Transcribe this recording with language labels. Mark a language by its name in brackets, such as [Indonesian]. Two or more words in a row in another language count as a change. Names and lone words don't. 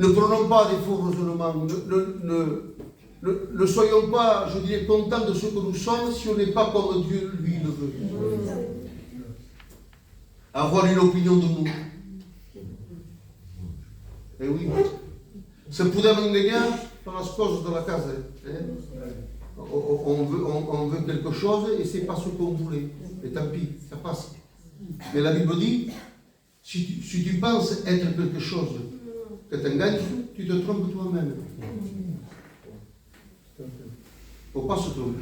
[French] Ne prenons pas des faux raisonnements. Ne soyons pas, je dirais, contents de ce que nous sommes si on n'est pas comme Dieu, lui, le veut. Avoir une opinion de nous. Eh oui. [Catalan] Se podem enganyar per les coses de la casa. [French] On veut quelque chose et c'est pas ce qu'on voulait. Et tant pis, ça passe. Mais la Bible dit, si tu penses être quelque chose que t'engages, tu te trompes toi-même. Faut pas se tromper.